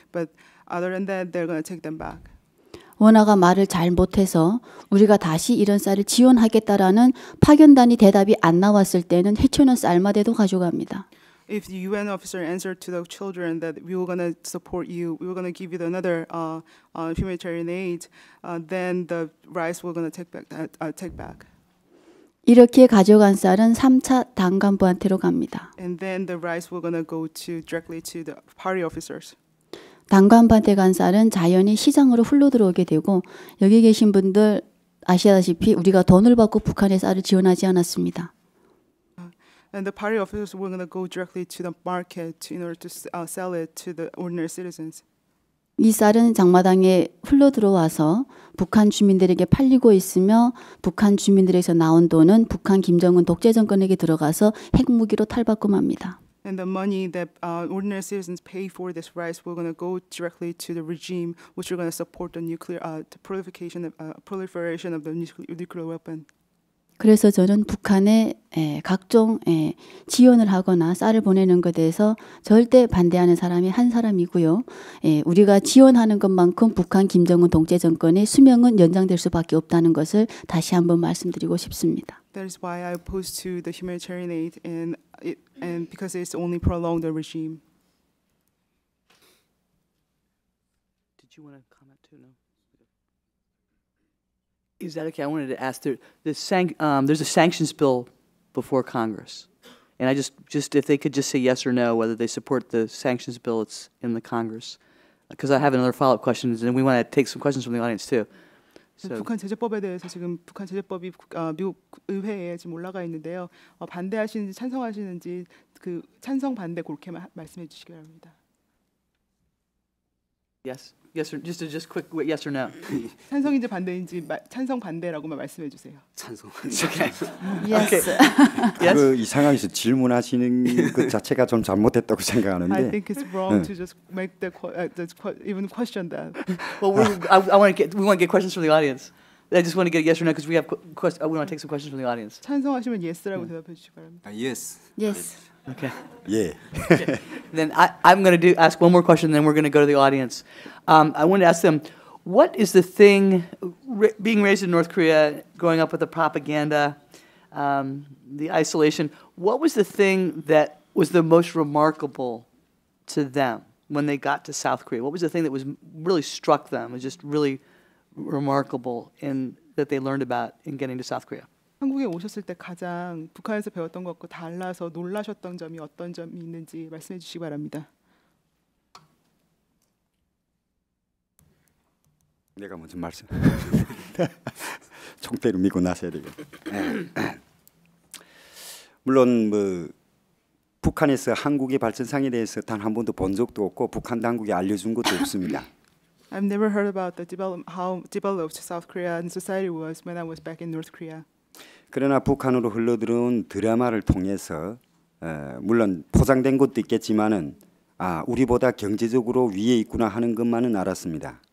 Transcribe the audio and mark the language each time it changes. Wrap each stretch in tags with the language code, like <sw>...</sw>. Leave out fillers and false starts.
<en>But other than that, they're going to take them back.</en> <ko>원아가 말을 잘 못해서 우리가 다시 이런 쌀을 지원하겠다라는 파견단이 대답이 안 나왔을 때는 헤쳐놓은 쌀마대도 가져갑니다.</ko> <en>If the UN officer answered to the children that we were going to support you, we were going to give you another humanitarian aid, then the rice we're going to take back.</en> <ko>이렇게 가져간 쌀은 3차 당간부한테로 갑니다.</ko> <en>And then the rice we're going to go directly to the party officers.</en> <ko>당간부한테 간 쌀은 자연히 시장으로 흘러 들어오게 되고 여기 계신 분들 아시다시피 우리가 돈을 받고 북한에 쌀을 지원하지 않았습니다.</ko> <en>And the party officers were going to go directly to the market in order to sell it to the ordinary citizens.</en> <ko>이 쌀은 장마당에 흘러 들어와서 북한 주민들에게 팔리고 있으며 북한 주민들에게서 나온 돈은 북한 김정은 독재 정권에게 들어가서 핵무기로 탈바꿈 맙니다.</ko> <en>And the money that ordinary citizens pay for this rice were going to go directly to the regime, which are going to support the proliferation of the nuclear weapon.</en> <ko>그래서 저는 북한에 각종 지원을 하거나 쌀을 보내는 것에 대해서 절대 반대하는 사람이 한 사람이고요. 우리가 지원하는 것만큼 북한 김정은 독재 정권의 수명은 연장될 수밖에 없다는 것을 다시 한번 말씀드리고 싶습니다.</ko> <en>That is why I oppose to the humanitarian aid, and because it's only prolong the regime. Did you want to comment too? No. Is that okay? I wanted to ask. There's a sanctions bill before Congress, and I just if they could just say yes or no whether they support the sanctions bill that's in the Congress, because I have another follow-up question, and we want to take some questions from the audience too. So,</en> <ko>북한 제재법에 대해서 지금 북한 제재법이 미국 의회에 지금 올라가 있는데요. 반대하시는지 찬성하시는지 그 찬성 반대 그렇게 말씀해 주시기 바랍니다.</ko> <en>yes, yes, or just quick yes or no.</en> <ko>찬성인지 반대인지 찬성 반대라고만 말씀해 주세요. 찬성.</ko> <en>Yes.</en> <ko>그 이 상황에서 질문하시는 것 자체가 좀 잘못됐다고</ko> <en>I</en> <ko>생각하는데</ko> <en>think it's wrong to just make even question that. Well, we want to get questions from the audience. I just want to get yes or no because we want to take some questions from the audience.</en> <ko>찬성하시면 yes라고 대답해 주시기 바랍니다.</ko> <en>Yes. Yes. Okay.</en> <ko>예.</ko> <en>Then I'm going to ask one more question, then we're going to go to the audience. I want to ask them, what is the thing, being raised in North Korea, growing up with the propaganda, the isolation, what was the thing that was the most remarkable to them when they got to South Korea? What was the thing that was really struck them, was just really remarkable that they learned about in getting to South Korea?</en> <ko>한국에 오셨을 때 가장 북한에서 배웠던 것과 달라서 놀라셨던 점이 어떤 점이 있는지 말씀해 주시기 바랍니다. 내가 먼저 말씀. 총대를 미고 나서야 되겠. 물론 뭐 북한에서 한국의 발전상에 대해서 단 한 번도 본 적도 없고 북한 당국에 알려준 것도 없습니다.</ko> <en>I've never heard about how developed South Korean society was when I was back in North Korea.</en> <ko>그러나 북한으로 흘러들어온 드라마를 통해서 물론 포장된 것도 있겠지만은 우리보다 경제적으로 위에 있구나 하는 것만은 알았습니다.</ko>